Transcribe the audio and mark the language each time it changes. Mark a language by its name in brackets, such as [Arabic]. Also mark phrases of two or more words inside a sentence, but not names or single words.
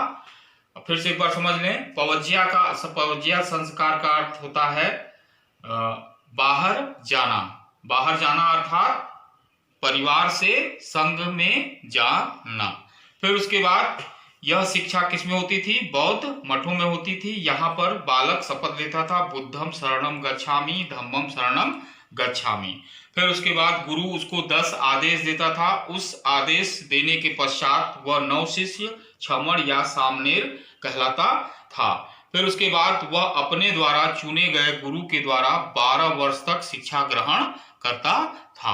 [Hindi] फिर से एक बार समझ लें, पवज्या संस्कार का अर्थ होता है बाहर जाना। बाहर जाना अर्थात परिवार से संघ में जाना। फिर उसके बाद यह शिक्षा किसमें होती थी? बौद्ध मठों में होती थी। यहाँ पर बालक शपथ लेता था [Pali] बुद्धम शरणम गच्छामि, धम्मम शरणम गच्छामि। [Hindi] फिर उसके बाद गुरु उसको 10 आदेश देता था। उस आदेश देने के पश्चात वह 9 शिष्य, छमण या सामनेर कहलाता था। फिर उसके बाद वह अपने द्वारा चुने गए गुरु के द्वारा 12 वर्ष तक शिक्षा ग्रहण करता था।